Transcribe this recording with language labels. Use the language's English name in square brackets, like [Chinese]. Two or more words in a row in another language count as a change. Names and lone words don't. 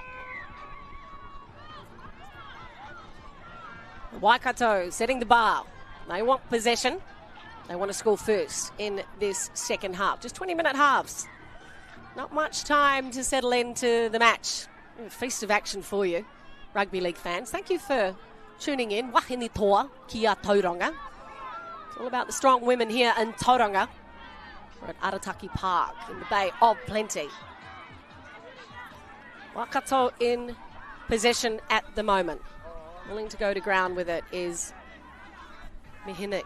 [English] Waikato setting the bar. They want possession. They want to score first in this second half. Just 20-minute halves. Not much time to settle into the match. A feast of action for you, rugby league fans. Thank you for tuning in. [Māori] Wahine toa kia Tauranga. [English] It's all about the strong women here in Tauranga. We're at Arataki Park in the Bay of Plenty. Waikato in possession at the moment. Willing to go to ground with it is Mihinik.